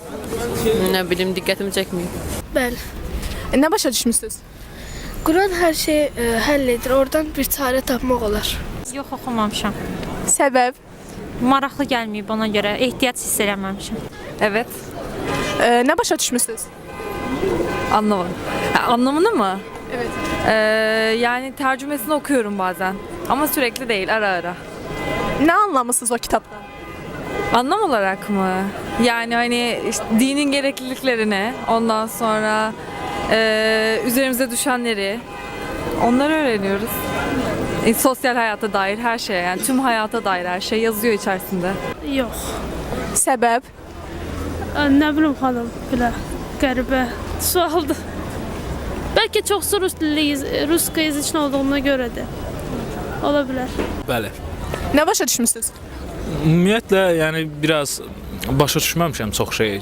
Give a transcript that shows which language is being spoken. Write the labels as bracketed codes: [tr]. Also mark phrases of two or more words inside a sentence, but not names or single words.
[az] nə bilim, diqqətimi çəkməyib. Bəli. Nə başa düşmüsünüz? Quran hər şeyi həll edir. Oradan bir çarə tapmaq olar. Yox, oxumamışam. Səbəb? Maraqlı gəlməyib ona görə. Ehtiyac hiss eləməmişəm. [tr] Evet, [az] Nə başa düşmüsünüz? [tr] anlamadım. Anlamını mı? Evet. Yani tercümesini okuyorum bazen. Ama sürekli değil, ara ara. [az] Nə anlamısınız o kitabdan? [tr] Anlam olarak mı? Yani hani işte dinin gerekliliklerini, ondan sonra üzerimize düşenleri, onları öğreniyoruz. Sosyal hayata dair her şey, yani tüm hayata dair her şey yazıyor içerisinde. [az] Yox. Səbəb? Nə bilim xanım, belə qəribə sualdır. Bəlkə çoxsu rus yazıçın olduğuna görədir. Ola bilər. Bəli. Nə başa düşmüsünüz? Ümumiyyətlə, yəni biraz başa düşməmişəm çox şeyi.